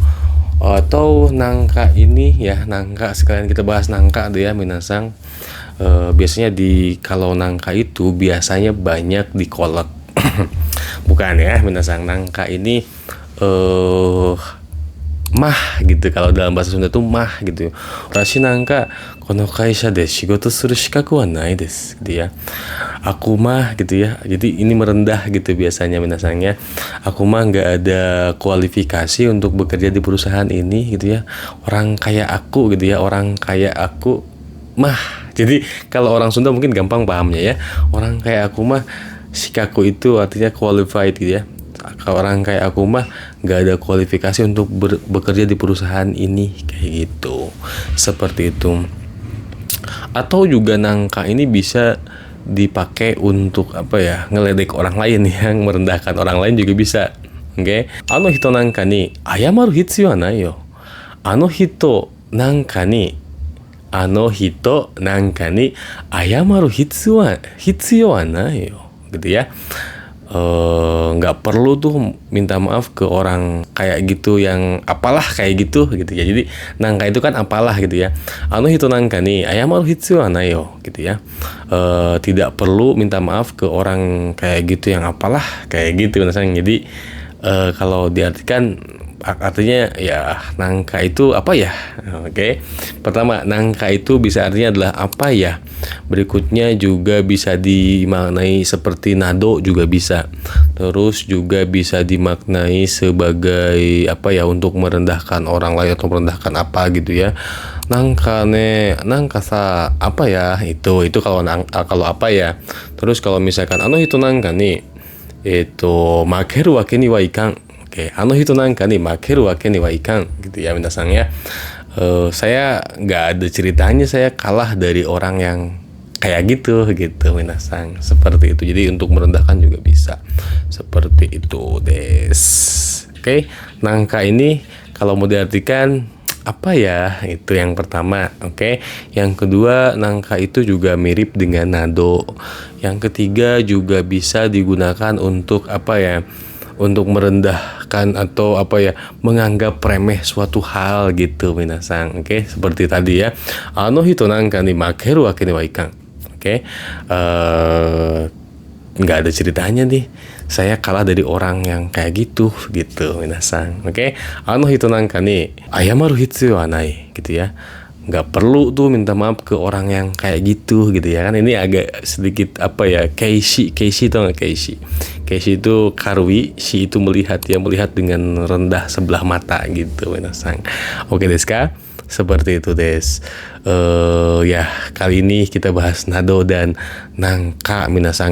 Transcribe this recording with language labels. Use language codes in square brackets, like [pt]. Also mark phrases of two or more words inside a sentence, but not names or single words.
[id] Atau nangka ini ya, nangka sekalian kita bahas nangka deh ya minasan. Biasanya kalau nangka itu biasanya banyak dikolek. Bukan ya minasan, nangka ini mah gitu, kalau dalam bahasa Sunda tuh mah gitu. [ja] 私なんかこの会社で仕事する資格はないです [id] gitu ya. Aku mah gitu ya. Jadi ini merendah gitu biasanya minasannya. Aku mah nggak ada kualifikasi untuk bekerja di perusahaan ini gitu ya. Orang kayak aku gitu ya, orang kayak aku mah. Jadi kalau orang Sunda mungkin gampang pahamnya ya. Orang kayak aku mah, shikaku itu artinya qualified gitu ya. Kalau orang kayak aku mah nggak ada kualifikasi untuk bekerja di perusahaan ini kayak gitu. Seperti itu. Atau juga nangka ini bisa dipakai untuk ngeledek orang lain yang merendahkan orang lain juga bisa. Oke. [ja] あの人なんかに謝る必要はないよ。あの人なんかに謝る必要はないよ. [id] Gitu ya. Nggak perlu tuh minta maaf ke orang kayak gitu yang apalah kayak gitu ya. Jadi nangka itu kan apalah gitu ya. [ja] あの人なんかに謝る必要はないよ [id] gitu ya. Tidak perlu minta maaf ke orang kayak gitu yang apalah kayak gitu misalnya. Jadi kalau diartikan artinya ya nangka itu apa ya? Oke. Pertama, nangka itu bisa artinya adalah apa ya? Berikutnya juga bisa dimaknai seperti nado juga bisa. Terus juga bisa dimaknai sebagai untuk merendahkan orang lain atau merendahkan apa gitu ya. Nangka sa apa ya? Itu kalau apa ya. Terus kalau misalkan [ja] 人なんか [id] nih itu [ja] 負けるわけにはいかん. Oke, 人なんかに負けるわけにはいかん [id] gitu ya minasang ya. Saya nggak ada ceritanya saya kalah dari orang yang kayak gitu minasang. Seperti itu. Jadi untuk merendahkan juga bisa. Seperti itu des. Oke, nangka ini kalau mau diartikan apa ya? Itu yang pertama. Oke. Yang kedua, nangka itu juga mirip dengan nado. Yang ketiga juga bisa digunakan untuk untuk merendahkan atau menganggap remeh suatu hal gitu minasang. Oke, seperti tadi ya. [ja] あの人なんかに負けるわけにはいかん. Oke. [id] Nggak ada ceritanya nih. Saya kalah dari orang yang kayak gitu minasang. Oke. [ja] あの人なんかに謝る必要はない [id] gitu ya. Nggak perlu tuh minta maaf ke orang yang kayak gitu ya kan. Ini agak sedikit keishi tau nggak keishi? Keishi itu karui, shi itu melihat dengan rendah sebelah mata gitu minasang. Oke deska, seperti itu des. Ya kali ini kita bahas nado dan nangka minasang.